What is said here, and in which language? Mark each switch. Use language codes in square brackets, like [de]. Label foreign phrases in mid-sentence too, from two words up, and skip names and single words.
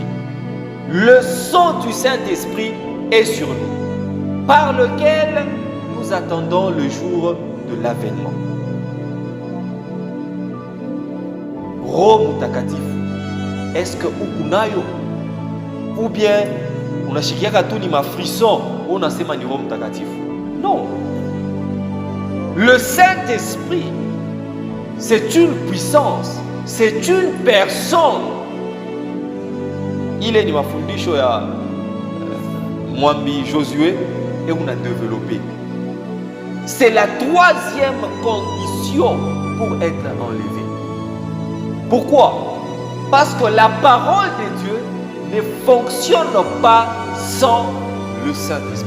[fr] Le sang du Saint-Esprit est sur nous, par lequel nous attendons le jour de l'avènement. [sw] Roho Mtakatifu, [fr] est-ce que ukunayo? Ou bien [sw] unashikiaka tu ni mafrisson unasema ni Roho Mtakatifu? [fr] Non. Le Saint-Esprit, c'est une puissance, c'est une personne. [sw] Ile ni mafundisho ya Mwambi Josué [fr] et on a développé. C'est la troisième condition pour être enlevé. Pourquoi? Parce que la parole de Dieu ne fonctionne pas sans le Saint-Esprit.